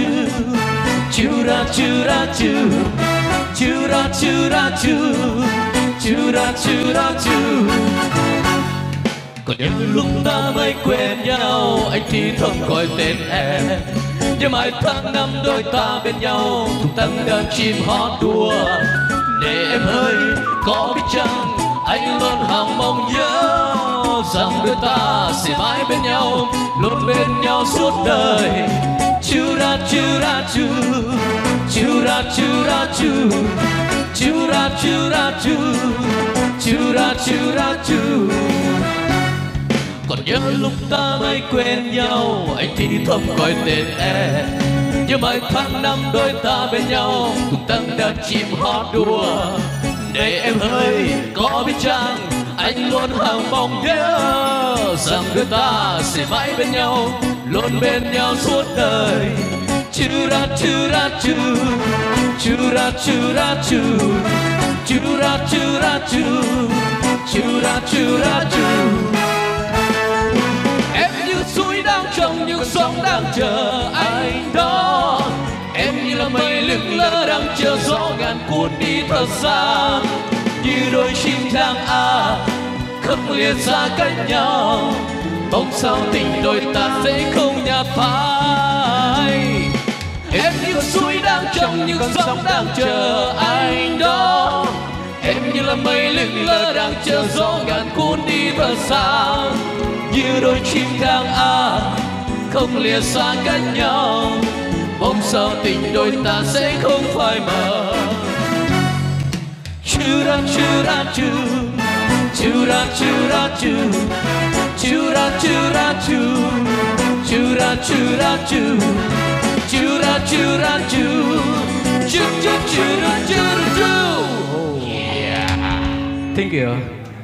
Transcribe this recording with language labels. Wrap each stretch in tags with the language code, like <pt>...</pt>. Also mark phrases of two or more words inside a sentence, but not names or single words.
<vi>chura chura chu, chura chura chu, chura chura chu. Còn nhớ lúc ta mới quen nhau, anh thì thầm gọi tên em. Nhớ mãi tháng năm đôi ta bên nhau, tung tăng đang chim hót đùa. Để em hơi có biết chăng, anh luôn hằng mong nhớ rằng đôi ta sẽ mãi bên nhau, luôn bên nhau suốt đời. Chura chura chu, chura chura chu, chura chura chu, chura chura chu. Còn nhớ lúc ta mới quen nhau, anh thì thầm gọi tên em. Nhớ mãi tháng năm đôi ta bên nhau, tung tăng đàn chim hót đùa. Để em hơi có biết chăng, anh luôn hằng mong nhớ rằng đôi ta sẽ mãi bên nhau, luôn bên nhau suốt đời. Chura chura chu, chura chura chu, chura chura chu, chura chura chu. Em như suối đang trong, như sóng đang chờ anh đó. Em như là mây lững lơ đang chờ gió ngàn cuốn đi thật xa. Như đôi chim đang không lìa xa cách nhau, mong sao tình đôi ta sẽ không nhạt phai. Em như suối đang trong, như sóng đang chờ anh đó. Em như là mây lững lơ đang chờ gió ngàn cuốn đi thật xa. Như đôi chim đang không lìa xa cách nhau, mong sao tình đôi ta sẽ không phai mờ. Chura chura chu, chura chura chu, chura chura chu, chura chura chu, chura chura chu, chura chura chu.</vi> <en>Yeah. Thank you.</en>